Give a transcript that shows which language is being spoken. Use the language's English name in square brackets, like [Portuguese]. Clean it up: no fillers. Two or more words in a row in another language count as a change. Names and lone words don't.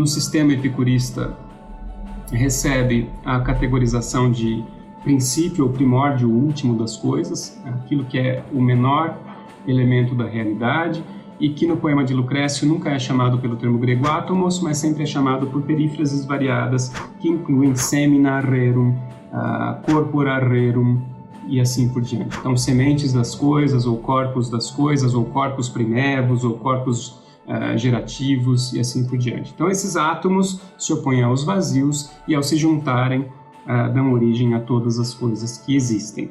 [Portuguese] sistema epicurista recebe a categorização de princípio ou primórdio último das coisas, aquilo que é o menor elemento da realidade, e que no poema de Lucrécio nunca é chamado pelo termo grego átomos, mas sempre é chamado por perífrases variadas que incluem [Latin] semina rerum, corpora rerum [Portuguese] e assim por diante. Então, sementes das coisas, ou corpos das coisas, ou corpos primevos, ou corpos gerativos e assim por diante. Então, esses átomos se opõem aos vazios e, ao se juntarem, dão origem a todas as coisas que existem.